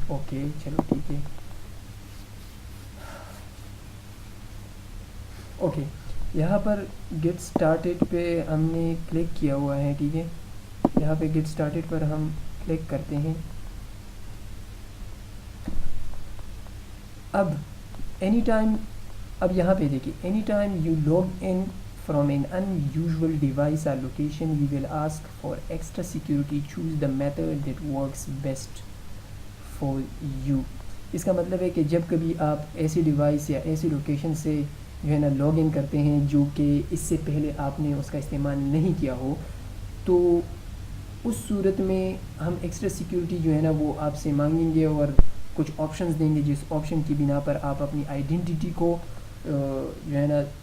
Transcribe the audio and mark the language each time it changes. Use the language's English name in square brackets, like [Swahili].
[Urdu] Okay چلو ٹھیک ہے. اوکے، یہاں پر گیٹ اسٹارٹیڈ پہ ہم نے کلک کیا ہوا ہے. ٹھیک ہے، یہاں پہ گیٹ اسٹارٹیڈ پر ہم کلک کرتے ہیں. اب یہاں پہ دیکھیے، [English] Any time you log in from an unusual device or location, we will ask for extra security. Choose the method that works best for you. [Urdu] اس کا مطلب ہے کہ جب کبھی آپ ایسی ڈیوائس یا ایسی لوکیشن سے جو ہے نا لاگ ان کرتے ہیں جو کہ اس سے پہلے آپ نے اس کا استعمال نہیں کیا ہو، تو اس صورت میں ہم ایکسٹرا سیکیورٹی جو ہے نا وہ آپ سے مانگیں گے اور کچھ آپشنز دیں گے، جس آپشن کی بنا پر آپ اپنی آئیڈینٹی کو جو ہے نا